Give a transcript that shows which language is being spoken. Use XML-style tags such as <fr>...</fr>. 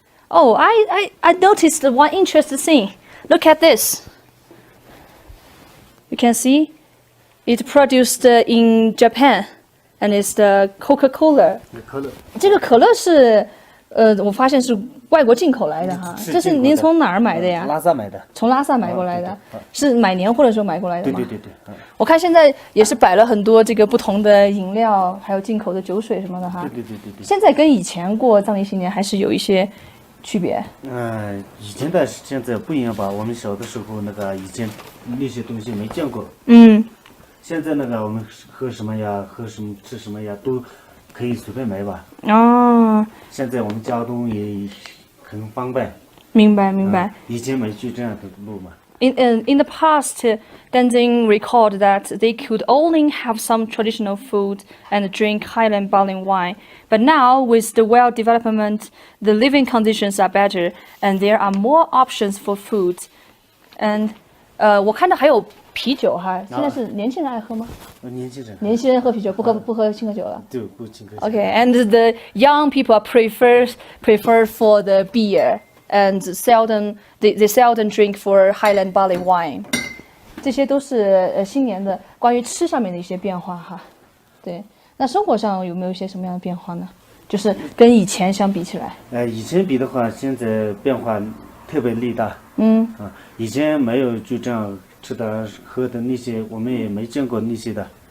<en>Oh, I noticed one interesting thing. Look at this. You can see it produced in Japan, and it's the Coca-Cola.</en> <zh>这个可乐是我发现是外国进口来的哈。这是您从哪儿买的呀？拉萨买的。从拉萨买过来的，是买年货的时候买过来的吗？对。我看现在也是摆了很多这个不同的饮料，还有进口的酒水什么的哈。对。现在跟以前过藏历新年还是有一些区别。以前的现在不一样吧？我们小的时候那个以前那些东西没见过。现在那个我们喝什么呀，吃什么呀，都可以随便买吧。现在我们交通也很方便。明白。以前没去这样的路嘛。</zh> <en>In the past, Tenzin recalled that they could only have some traditional food and drink Highland barley wine. But now, with the well development, the living conditions are better, and there are more options for food. And</en> <zh>我看到还有啤酒哈，现在是年轻人爱喝吗？年轻人喝啤酒，不喝青稞酒了。对，不青稞酒。</zh> <en>Okay, and the young people prefer for the beer. And they seldom drink for Highland barley wine.</en> <zh>这些都是新年的关于吃上面的一些变化哈。对，那生活上有没有一些什么样的变化呢？就是跟以前相比起来。以前比的话，现在变化特别力大。以前没有就这样吃的喝的那些，我们也没见过那些的。</zh>